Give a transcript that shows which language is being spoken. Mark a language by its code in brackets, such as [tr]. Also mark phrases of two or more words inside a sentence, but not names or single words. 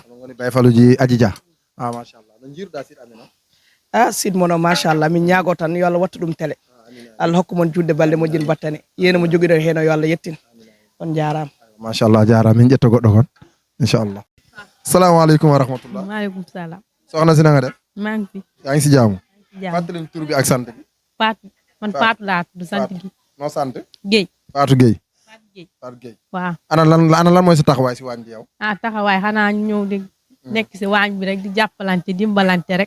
[ff] onon goni Baye Falluji Aji Dia. machallah no jiiruɗa siɗ amen o. siid moon o machallah min ñaago tan yo Allah wattu ɗum télé. Allah hokku mon judde balɗe moƴƴin battane yéena mo joguiɗo hen o yo Allah yettin on jarama. machallah jarama min ƴetta goɗɗo kon inchallah. [ar] السلام عليكم ورحمة الله. وعليكم السلام. [wo] soxna si na nga def. maa ngi fi. yaa ngi si jaamu. jàmm fàttaliñ tur bi ak sant bi. Fatou man Fatou laa tudd sant gi. noo sant. Guèye. Fatou Guèye. Fatou Guèye. waaw. ana lan mooy sa taxawaay si waañ bi yow. taxawaay xanaa ñëw di nekk si waañ bi rek di jàppalante dimbalante rek.